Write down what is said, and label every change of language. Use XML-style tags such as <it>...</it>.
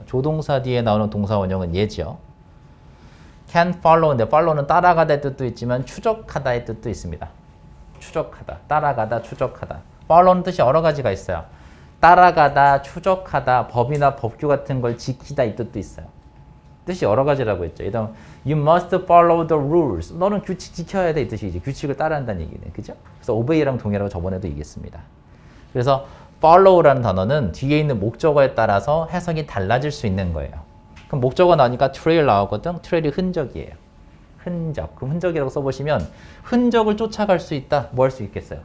<ko>조동사 뒤에 나오는 동사 원형은 얘죠. can follow인데 follow는 따라가다의 뜻도 있지만 추적하다의 뜻도 있습니다. 추적하다, 따라가다, 추적하다. follow는 뜻이 여러 가지가 있어요. 따라가다, 추적하다, 법이나 법규 같은 걸 지키다 이 뜻도 있어요. 뜻이 여러 가지라고 했죠. 예를 들면</ko> <en>you must follow the rules.</en> <ko>너는 규칙 지켜야 돼 이 뜻이지. 규칙을 따라한다는 얘기네. 그죠? 그래서 obey랑 동일하고 저번에도 얘기했습니다. 그래서 follow라는 단어는 뒤에 있는 목적어에 따라서 해석이 달라질 수 있는 거예요. 그럼 목적어 나오니까 trail 나오거든. trail이 흔적이에요. 흔적. 그럼 흔적이라고 써보시면 흔적을 쫓아갈 수 있다. 뭐 할 수 있겠어요?</ko>